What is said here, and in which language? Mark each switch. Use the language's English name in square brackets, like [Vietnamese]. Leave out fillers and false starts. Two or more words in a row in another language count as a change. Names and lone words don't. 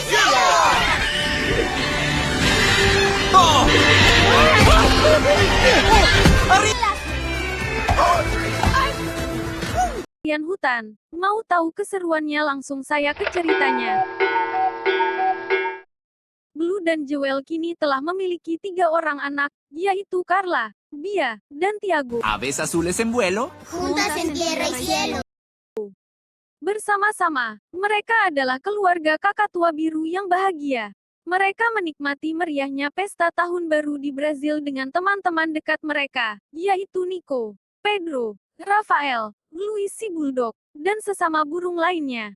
[Indonesian] Hutan. Mau tahu keseruannya, langsung saya ke ceritanya. Blue dan Joel kini telah memiliki 3 orang anak, yaitu Carla, Bia, dan Tiago. [Spanish] Aves azules en vuelo. Juntas en tierra y cielo. [Indonesian] Bersama-sama, mereka adalah keluarga kakak tua biru yang bahagia. Mereka menikmati meriahnya pesta tahun baru di Brazil dengan teman-teman dekat mereka, yaitu Nico, Pedro, Rafael, Luis si Bulldog, dan sesama burung lainnya.